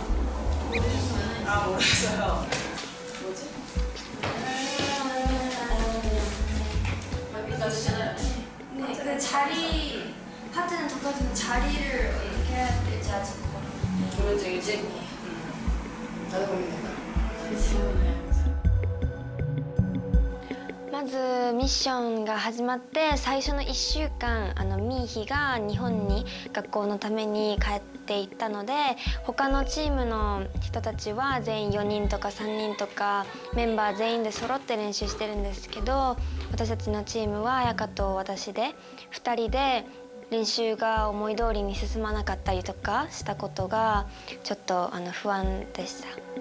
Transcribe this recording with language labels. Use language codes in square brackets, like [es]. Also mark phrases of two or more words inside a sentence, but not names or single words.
[ko] 아, 모르겠어요. 뭐지? 여기까지 네, 그 자리 파트는 덮어주는 자리를 어떻게 해야 될지 아직 모르지. 나도 모르겠다. [ja] まずミッションが始まって最初の1週間ミーヒが日本に学校のために帰っていったので、他のチームの人たちは全員4人とか3人とかメンバー全員で揃って練習してるんですけど、私たちのチームは彩香と私で2人で練習が思い通りに進まなかったりとかしたことがちょっと不安でした。